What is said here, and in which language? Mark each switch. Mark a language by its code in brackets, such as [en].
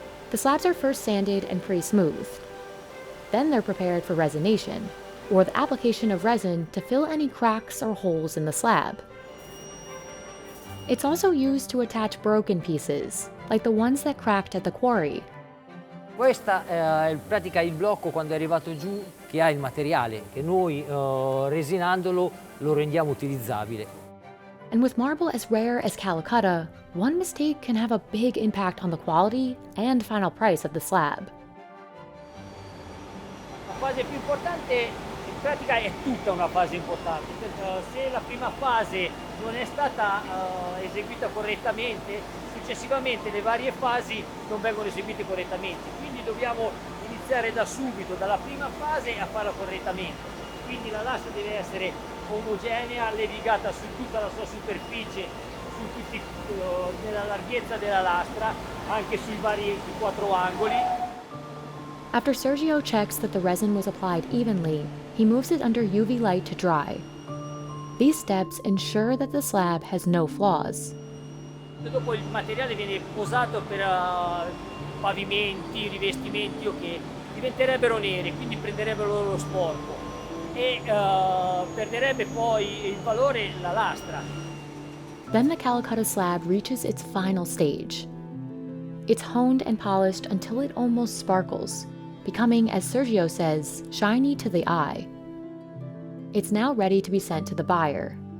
[en] The slabs are first sanded and pre-smoothed. Then they're prepared for resination, or the application of resin to fill any cracks or holes in the slab. It's also used to attach broken pieces, like the ones that cracked at the quarry. [it] Questa è in pratica il blocco quando è arrivato giù che ha il materiale, che noi resinandolo lo rendiamo utilizzabile. [en] And with marble as rare as Calacatta, one mistake can have a big impact on the quality and final price of the slab. [it] La fase più importante in pratica è tutta una fase importante. Se la prima fase non è stata eseguita correttamente, successivamente le varie fasi non vengono eseguite correttamente. Quindi dobbiamo iniziare da subito, dalla prima fase, a farla correttamente. Quindi la lastra deve essere omogenea, levigata su tutta la sua superficie, nella larghezza della lastra, anche sui vari 4 angoli. [en] After Sergio checks that the resin was applied evenly, he moves it under UV light to dry. These steps ensure that the slab has no flaws. [it] Dopo il materiale viene posato per pavimenti, rivestimenti che diventerebbero neri, quindi prenderebbero lo sporco e perderebbe poi il valore la lastra. [en] Then the Calacatta slab reaches its final stage. It's honed and polished until it almost sparkles, becoming, as Sergio says, shiny to the eye. It's now ready to be sent to the buyer.